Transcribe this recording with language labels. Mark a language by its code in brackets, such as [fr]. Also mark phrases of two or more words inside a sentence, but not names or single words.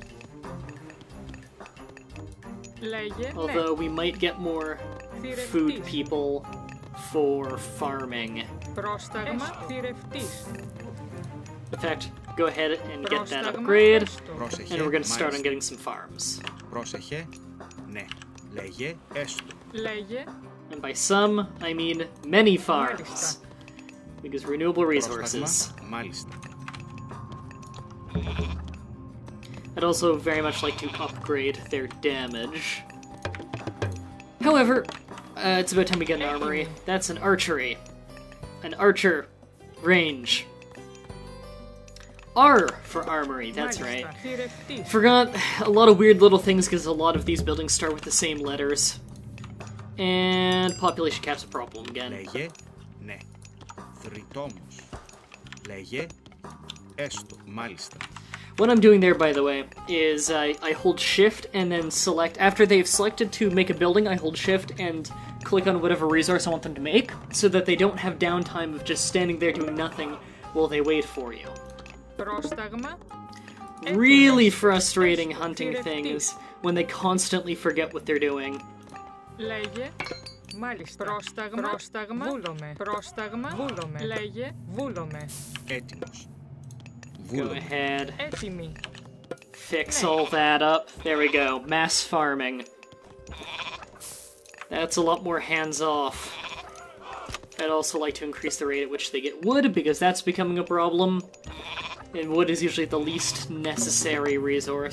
[en] Although we might get more food people for farming. In fact, go ahead and get that upgrade, and we're going to start on [el] Μάλιστα. [en] getting some farms. [el] Πρόσεχε. Ναι. Λέγε έστω. Λέγε. [en] And by some, I mean many farms. [el] Μάλιστα. [en] Because renewable resources. [el] Πρόσταγμα. Μάλιστα. [en] I'd also very much like to upgrade their damage. However, it's about time we get an armory. That's an archery. An archer. Range. R for armory, that's right. [el] Μάλιστα. Θηρευτή. [en] Forgot a lot of weird little things because a lot of these buildings start with the same letters. And population cap's a problem again. [el] Λέγε ναι. Θρητόμος. Λέγε έστω. Μάλιστα. [en] What I'm doing there, by the way, is I hold shift and then select, after they've selected to make a building, I hold shift and click on whatever resource I want them to make, so that they don't have downtime of just standing there doing nothing while they wait for you. [el] Πρόσταγμα. [en] Really frustrating hunting things when they constantly forget what they're doing. [el] Λέγε. Μάλιστα. Πρόσταγμα. Πρόσταγμα. Βούλομαι. Πρόσταγμα. Βούλομαι. Λέγε. Βούλομαι. Έτοιμος. [en] Go [el] Βούλομαι. [en] ahead, [el] Έτοιμη. [en] fix all that up. There we go, mass farming. That's a lot more hands-off. I'd also like to increase the rate at which they get wood, because that's becoming a problem. And wood is usually the least necessary resource.